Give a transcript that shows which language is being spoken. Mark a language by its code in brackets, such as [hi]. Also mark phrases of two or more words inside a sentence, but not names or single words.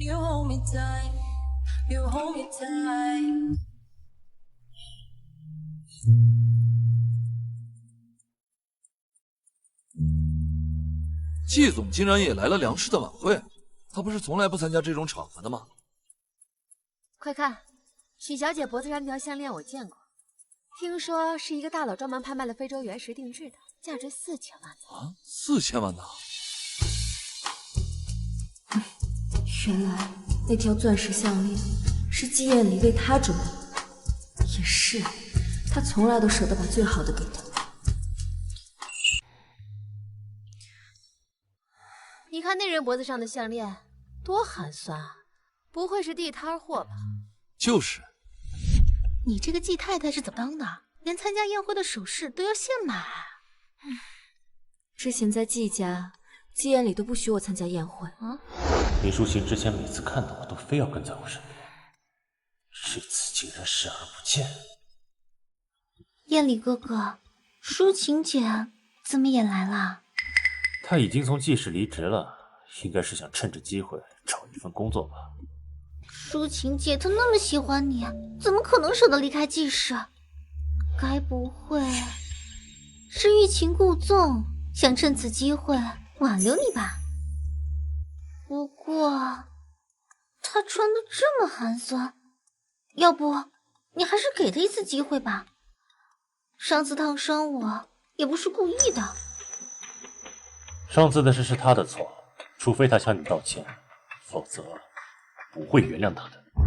[zh] 季總竟然也來了梁氏的晚會，他不是從來不參加這種場合的嗎？快看，許小姐脖子上那條項鏈我見過，聽說是一個大佬專門拍賣了非洲原石定制的，價值4000萬呢。啊，4000萬呢？原來那條鑽石項鏈是季彥禮為他準備的，也是，他從來都捨得把最好的給他。你看那人脖子上的項鏈多寒酸啊，不會是地攤貨吧？就是。你這個季太太是怎麼當的？連參加宴會的首飾都要現買？之前在季家，季彥禮都不許我參加宴會。李淑琴之前每次看到我都非要跟在我身邊，這次竟然視而不見。彥禮哥哥，淑琴姐怎麼也來了？他已經從季氏離職了，應該是想趁着機會找一份工作吧。淑琴姐她那麼喜歡你，怎麼可能捨得離開季氏？該不會是欲擒故縱，想趁此機會挽留你吧？不過她穿得這麼寒酸，要不你還是給她一次機會吧？上次燙傷我也不是故意的。上次的事是他的错，除非他向你道歉，否則不会原谅他的。